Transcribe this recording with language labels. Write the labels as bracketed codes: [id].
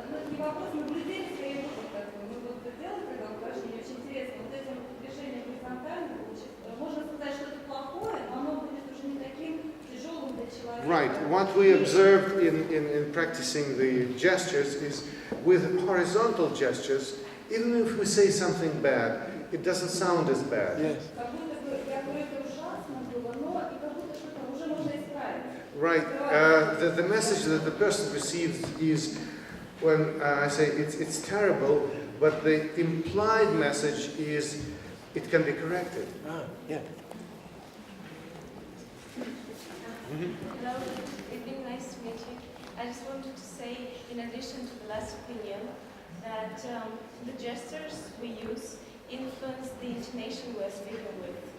[ru] Не вопрос, наблюдение своей опыта. Мы вот делали когда упражнение, очень интересно. Вот этим движением горизонтально можно сказать, что это плохое, но оно будет уже не таким тяжелым для человека. [en] Right. What we observed in practicing the gestures is with horizontal gestures, even if we say something bad, it doesn't sound as bad. Yes. [ru] Как будто бы это ужасно было, но и как будто что-то уже можно исправить. [en] Right. The message that the person receives is when I say it's terrible, but the implied message is it can be corrected. Yeah. Hello, it's been nice to meet you. I just wanted to say, in addition to the last opinion, that the gestures we use influence the intonation we're speaking with.